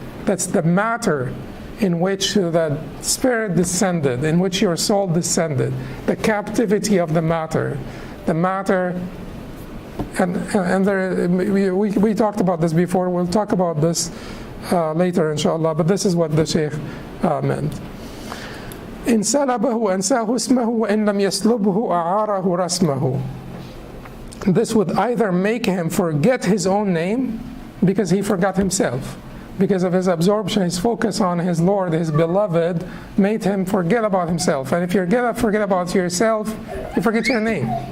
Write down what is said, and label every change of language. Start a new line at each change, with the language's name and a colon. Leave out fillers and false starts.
English: That's the matter in which the spirit descended, in which your soul descended. The captivity of the matter. The matter, and there, we talked about this before. We'll talk about this later, inshallah. But this is what the Shaykh meant.
Arabic: إن سلبه أنساه اسمه وإن لم يسلبه أعاره رسمه.
English: This would either make him forget his own name because he forgot himself. Because of his absorption, his focus on his Lord, his beloved, made him forget about himself. And if you forget about yourself, you forget your name.